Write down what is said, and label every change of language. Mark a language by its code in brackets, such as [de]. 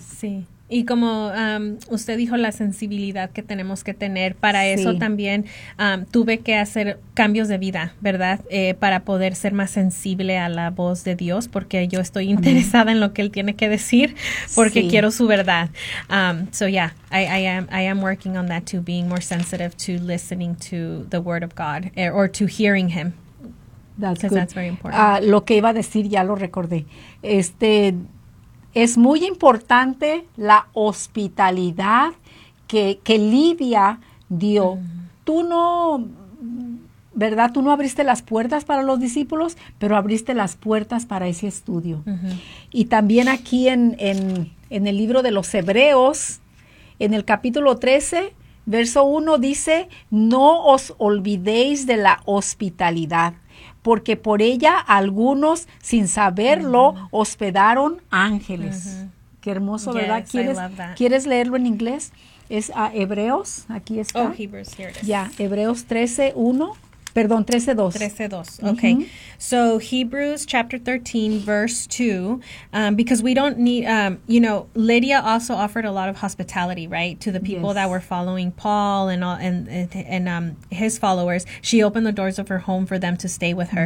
[es] Sí, y como usted dijo, la sensibilidad que tenemos que tener, para eso también tuve que hacer cambios de vida, ¿verdad? Para poder ser más sensible a la voz de Dios, porque yo estoy interesada en lo que Él tiene que decir, porque quiero su verdad. [en] I am working on that too, being more sensitive to listening to the Word of God, or to hearing Him. That's very important. [es] Lo que iba a decir ya lo recordé. Es muy importante la hospitalidad que Lidia dio. Tú no abriste las puertas para los discípulos, pero abriste las puertas para ese estudio. Y también aquí en el libro de los Hebreos, en el capítulo 13, verso 1, dice, no os olvidéis de la hospitalidad. Porque por ella algunos, sin saberlo, hospedaron ángeles. Mm-hmm. Qué hermoso, [en] yes, [es] ¿verdad? ¿Quieres leerlo en inglés? Es a Hebreos, aquí está. [en] Oh, Hebrews, here it is. [es] Ya, Hebreos 13:1. Perdón, 13:2. [en] 13:2. Okay. Mm-hmm. So Hebrews chapter 13, verse 2, because we don't need, you know, Lydia also offered a lot of hospitality, right, to the people yes. that were following Paul and his followers. She opened the doors of her home for them to stay with her.